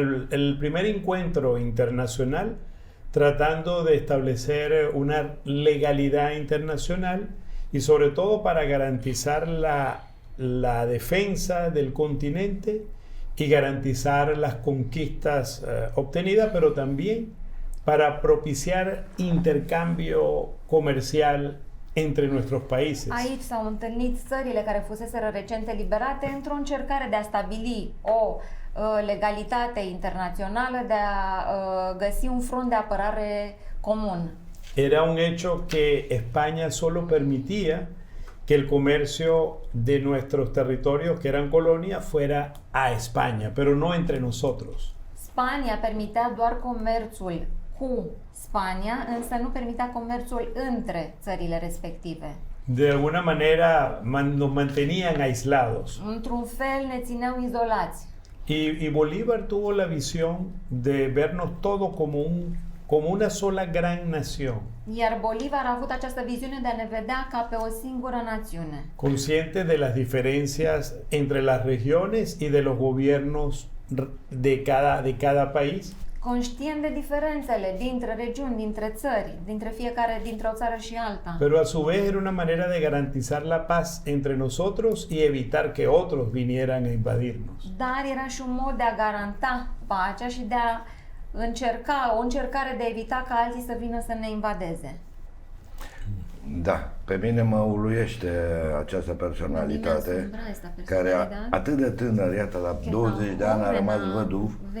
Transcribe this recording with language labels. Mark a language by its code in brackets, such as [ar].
[es] el primer encuentro internacional tratando de establecer una legalidad internacional y sobre todo para garantizar la defensa del continente y garantizar las conquistas obtenidas, pero también para propiciar intercambio comercial entre nuestros países. [ro] Aici s-au întâlnit țările care fuseseră recent eliberate într-o încercare de a stabili o legalitate internațională, de a găsi un front de apărare comun. [es] Era un hecho que España solo permitía que el comercio de nuestros territorios, que eran colonia, fuera a España, pero no entre nosotros. [ro] Spania permitea doar comerțul cu Spania, însă nu permitea comerțul între țările respective. [es] De alguna manera nos mantenían aislados. [ro] Într-un fel ne țineau izolați. [es] Y Bolívar tuvo la visión de vernos todo como una sola gran nación. [ro] Iar Bolívar a avut această viziune de a ne vedea ca pe o singură națiune. [es] Consciente de las diferencias entre las regiones y de los gobiernos de cada país. [ro] Conștient de diferențele dintre regiuni, dintre țări, dintre o țară și alta. [es] Pero a su vez era una manera de garantizar la paz entre nosotros y evitar que otros vinieran a invadirnos. [ro] Dar era și un mod de a garanta pacea și de a o încercare de a evita ca alții să vină să ne invadeze. Da, pe mine mă uluiește această personalitate care atât de tânăr, iată, la 20 de ani a rămas văduv,